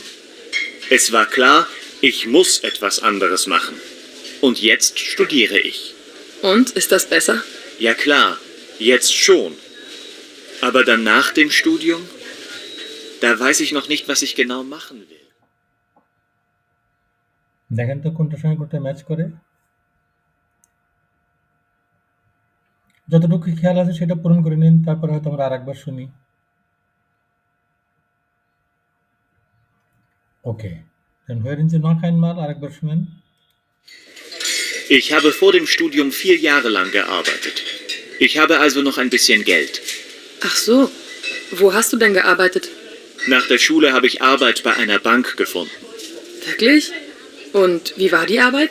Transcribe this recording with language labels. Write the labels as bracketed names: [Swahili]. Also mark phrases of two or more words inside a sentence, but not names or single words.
[German] Es war klar, ich muss etwas anderes machen. Und jetzt studiere ich. Und, ist das besser? Ja klar, jetzt schon. Aber dann nach dem Studium, da weiß ich noch nicht, was ich genau machen will. [Bangla] দেখেন তো কোনটার সঙ্গে কোনটা ম্যাচ করে। যতটুকু খেয়াল আছে সেটা পূরণ করে নিন, তারপরে হয়তো আমরা আরেকবার শুনি। ওকে, [German] dann hören Sie noch einmal [Bangla] আরেকবার শুনেন। [German] Ich habe vor dem Studium 4 Jahre lang gearbeitet. Ich habe also noch ein bisschen Geld. Ach so, wo hast du denn gearbeitet? Nach der Schule habe ich Arbeit bei einer Bank gefunden. Wirklich? Und wie war die Arbeit?